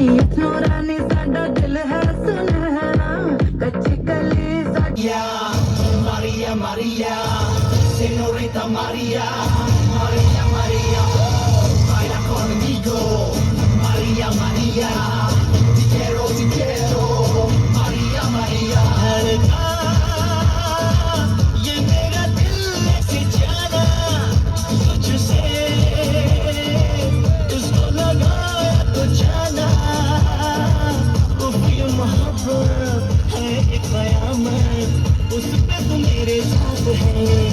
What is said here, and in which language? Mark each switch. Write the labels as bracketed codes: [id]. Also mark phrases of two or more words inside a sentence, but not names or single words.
[pa] ਨੂਰਾਨੀ ਸਾਡਾ ਦਿਲ ਹੈ ਸੁਨਹਰਾ ਕੱਚੀ ਕਲੀ [es] Maria, Maria, señorita Maria, Maria, Maria, baila conmigo, Maria, Maria, te quiero, Maria, Maria. [hi] धड़का, ये मेरा दिल से जाना, तुझसे उसको लगाया तो जाना, उफ ये मोहब्बत है एक कयामत, उस पे तू मेरे साथ है